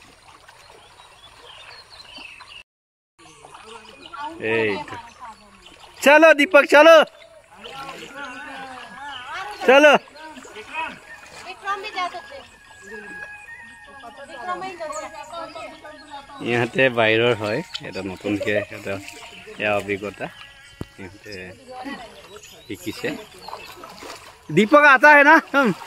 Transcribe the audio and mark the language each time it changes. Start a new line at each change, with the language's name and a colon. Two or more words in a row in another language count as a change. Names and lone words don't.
Assamese: এইটো
Hindi: चलो दीपक चलो चलो
Assamese: ইহঁতে বাহিৰৰ হয় এটা নতুনকৈ এটা এয়া অভিজ্ঞতা ইহঁতে শিকিছে
Hindi: दीपक आता है ना हम